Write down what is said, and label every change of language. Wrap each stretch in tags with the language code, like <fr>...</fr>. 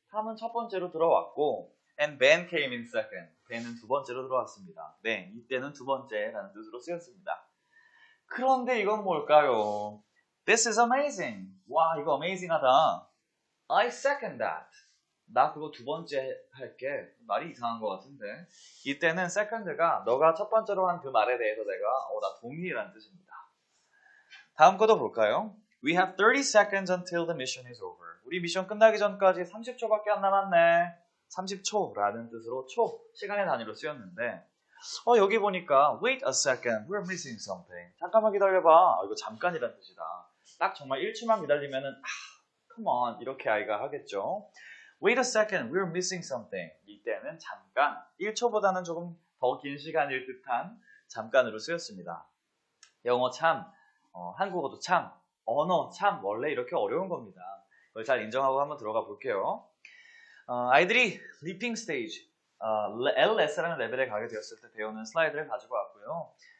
<ko>톰은 첫 번째로 들어왔고</ko> <en>and Ben came in second.</en> <ko>Ben은 두 번째로 들어왔습니다. 네, 이때는 두 번째라는 뜻으로 쓰였습니다. 그런데 이건 뭘까요?</ko> <en>This is amazing.</en> <ko>와, 이거 amazing하다.</ko> <en>I second that.</en> <ko>나 그거 두 번째 할게. 말이 이상한 것 같은데. 이때는 second가 너가 첫 번째로 한 그 말에 대해서 내가 나 동의라는 뜻입니다. 다음 거도 볼까요?</ko> <en>We have 30 seconds until the mission is over.</en> <ko>우리 미션 끝나기 전까지 30초밖에 안 남았네. 30초라는 뜻으로 초, 시간의 단위로 쓰였는데 여기 보니까</ko> <en>wait a second, we're missing something.</en> <ko>잠깐만 기다려봐. 이거 잠깐이란 뜻이다. 딱 정말 1초만 기다리면은</ko> <en>come on</en> <ko>이렇게 아이가 하겠죠.</ko> <en>Wait a second, we're missing something.</en> <ko>이때는 잠깐, 1초보다는 조금 더 긴 시간일 듯한 잠깐으로 쓰였습니다. 영어 참, 한국어도 참, 언어 참 원래 이렇게 어려운 겁니다. 그걸 잘 인정하고 한번 들어가 볼게요. 아이들이 리핑 스테이지, LS라는 레벨에 가게 되었을 때 배우는 슬라이드를 가지고 왔고요.</ko>